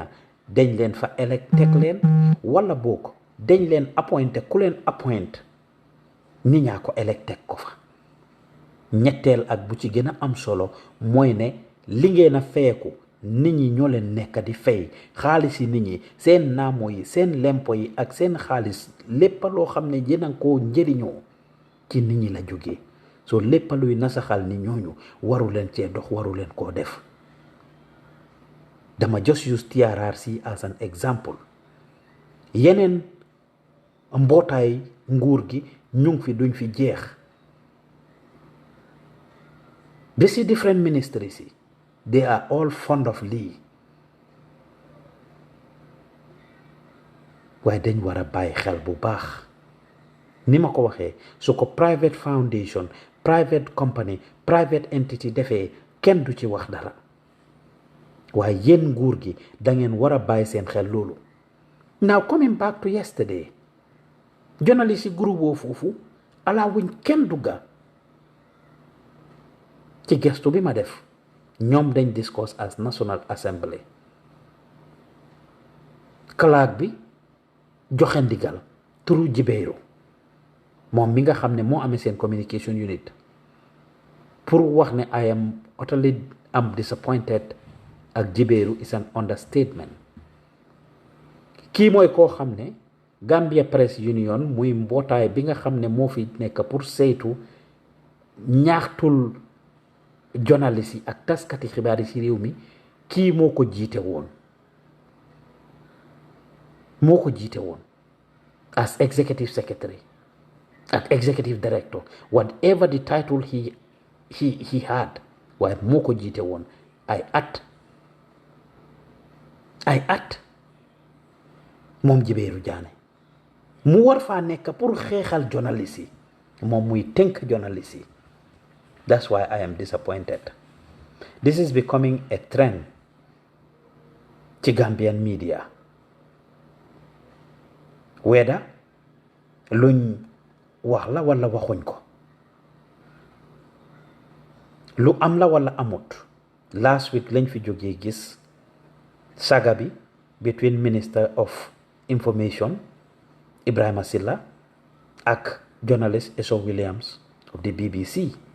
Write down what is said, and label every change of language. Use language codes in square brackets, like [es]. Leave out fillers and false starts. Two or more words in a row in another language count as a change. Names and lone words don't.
[wo] dañ leen fa elect teg leen wala boog dañ leen appointé ku leen appoint ni ñaa ko elect teg ko fa ñetteel ak bu ci gën a am solo mooy ne li ngeen a feeku nit ñi ñoo leen nekk di fay xaalis yi nit ñi seen naamo yi seen lempo yi ak seen xaalis lépp loo xam ne yéen a koo njëriñoo ci nit ñi la jógee soo lépp luy nasaxal ni ñooñu waru leen cee dox waru leen koo def dama [en] just use TRRC as an example [wo] yeneen mbootaay nguur gi ñu ngi fi duñ fi jeex ba si [en] different ministries [wo] yi [en] they are all fond of [wo] lii waaye dañ war a bàyyi xel bu baax ni ma ko waxee su ko [en] private foundation private company private entity [wo] defee kenn du ci wax dara waaye yéen nguur gi da ngeen war a bàyyi seen xel loolu [en] now coming back to yesterday journalist [wo] yi groupe boo foofu alaa wuñ kenn dugga ci gestu bi ma def ñoom dañ discuss [en] as National Assembly clerk [wo] bi joxe ndigal turu Jibeeru moom mi nga xam ne moo amee seen communication unit pour wax ne [en] I am utterly disappointed [wo] ak Jibeeru [en] is an understatement [wo] kii mooy koo xam ne Gambia Press Union muy mbootaay bi nga xam ne moo fi nekk pour saytu ñaaxtul journaliste yi ak taskati xibaar yi ci réew mi kii moo ko jiite [en] woon as executive secretary ak executive director whatever the title he had [wo] waaye moo ko jiite woon ay at moom Jibeeru Jaane mu war faa nekk pour xeexal journaliste yi moom muy tënk journaliste yi [en] that's why I am disappointed this is becoming a trend [wo] ci [en] Gambian media [wo] whether luñ wax la wala waxuñ ko lu am la wala amut [en] last week [wo] lañ fi jógee gis saga bi [en] between Minister of Information [wo] Ibrahima Silla ak journalist Eso Williams of the BBC